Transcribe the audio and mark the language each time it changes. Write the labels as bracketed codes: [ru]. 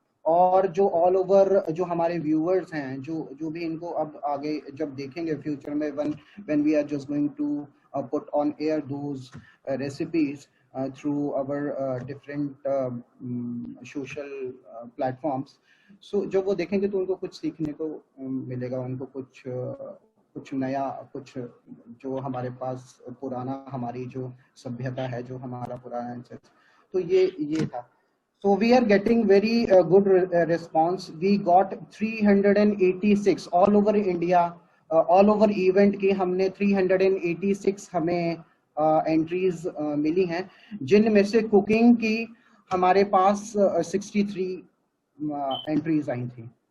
[hi] और जो all over जो हमारे व्यूअर्स हैं, जो भी इनको अब आगे जब देखेंगे फ्यूचर में, [en] when we are just going to put on air those recipes through our different social platforms, [hi] so जब वो देखेंगे तो उनको कुछ सीखने को मिलेगा, उनको कुछ नया, कुछ जो हमारे पास पुराना, हमारी जो सभ्यता है, जो हमारा पुराना ancestors, तो ये था. [en] So we are getting very good response. We got 386 all over India, all over event [hi] की हमने 386 हमें entries मिली हैं, जिनमें से cooking की हमारे पास 63 entries आई थी.